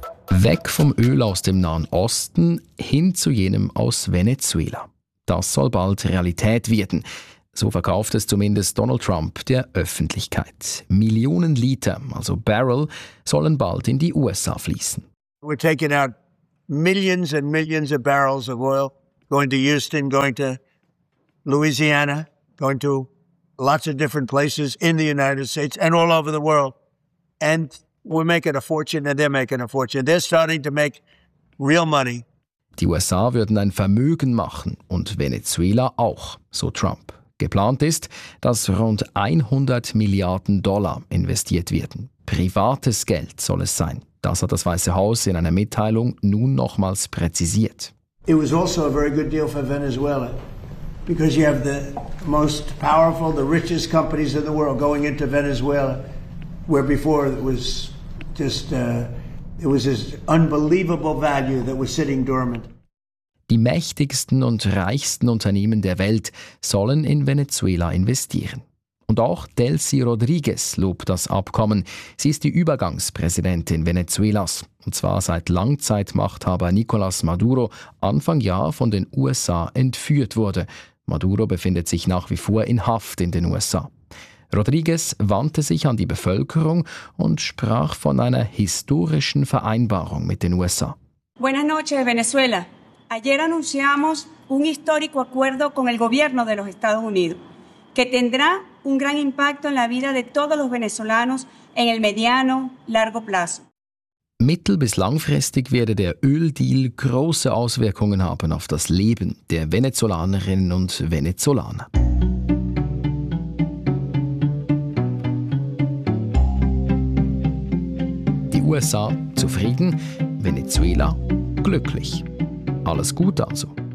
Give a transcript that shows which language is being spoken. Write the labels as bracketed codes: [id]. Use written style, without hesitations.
[de] Weg vom Öl aus dem Nahen Osten hin zu jenem aus Venezuela. Das soll bald Realität werden. So verkauft es zumindest Donald Trump der Öffentlichkeit. Millionen Liter, also Barrel, sollen bald in die USA fließen. [en] We're taking out millions and millions of barrels of oil, going to Houston, going to Louisiana, going to lots of different places in the United States and all over the world. And we're making a fortune and they're making a fortune. They're starting to make real money. [de] Die USA würden ein Vermögen machen und Venezuela auch, so Trump. Geplant ist, dass rund 100 Milliarden Dollar investiert werden. Privates Geld soll es sein. Das hat das Weiße Haus in einer Mitteilung nun nochmals präzisiert. [en] It was also a very good deal for Venezuela, because you have the most powerful, the richest companies in the world going into Venezuela, where before it was just it was this unbelievable value that was sitting dormant. [de] Die mächtigsten und reichsten Unternehmen der Welt sollen in Venezuela investieren. Und auch Delcy Rodriguez lobt das Abkommen. Sie ist die Übergangspräsidentin Venezuelas. Und zwar seit Langzeitmachthaber Nicolas Maduro Anfang Jahr von den USA entführt wurde. Maduro befindet sich nach wie vor in Haft in den USA. Rodriguez wandte sich an die Bevölkerung und sprach von einer historischen Vereinbarung mit den USA. [es] Buenas noches, Venezuela. Ayer anunciamos un histórico acuerdo con el gobierno de los Estados Unidos, que tendrá un gran impacto en la vida de todos los venezolanos en el mediano largo plazo. [de] Mittel- bis langfristig werde der Öldeal große Auswirkungen haben auf das Leben der Venezolanerinnen und Venezolaner. Die USA zufrieden, Venezuela glücklich. Alles gut also?